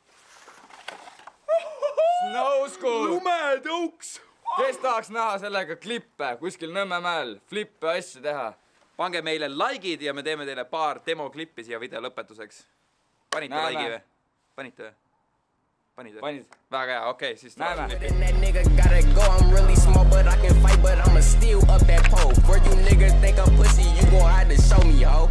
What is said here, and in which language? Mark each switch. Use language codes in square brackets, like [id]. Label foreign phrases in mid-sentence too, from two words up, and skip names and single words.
[et] Snowschool! Lumetõuks! Kes tahaks näha sellega klippe kuskil Nõmmemäel, flippe asju teha? Pange meile likeid ja me teeme teile paar demoklippi siia video lõpetuseks. Panite like'i või? Panite või? Panid või? Panid. Väga hea, okei, siis näeme. [en] That nigga gotta go, I'm really small, but I can fight, but I'ma steal up that pole. For you niggas think I'm pussy, you gon' have to show me